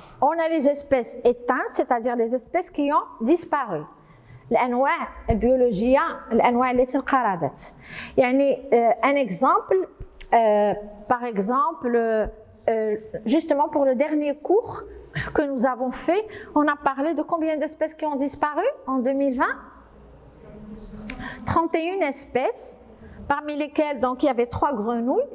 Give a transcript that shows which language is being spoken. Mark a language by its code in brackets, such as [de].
[fr] On a les espèces éteintes, c'est-à-dire les espèces qui ont disparu. [ar] الأنواع البيولوجية الأنواع التي انقرضت. يعني [fr] un exemple Par exemple, justement pour le dernier cours que nous avons fait, on a parlé de combien d'espèces qui ont disparu en 2020? 31 espèces, parmi lesquelles donc, il y avait 3 grenouilles.